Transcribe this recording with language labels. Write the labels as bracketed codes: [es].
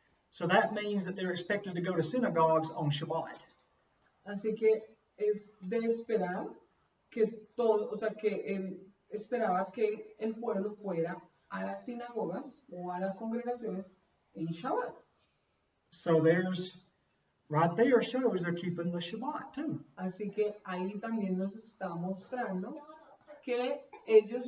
[en] So that means that they're expected to go to synagogues on Shabbat. [es] Así que es de esperar que todo, o sea, que él esperaba que el pueblo fuera a las sinagogas o a las congregaciones en Shabbat. [en] So there's, right there shows they're keeping the Shabbat too. [es] Así que ahí también nos está mostrando que ellos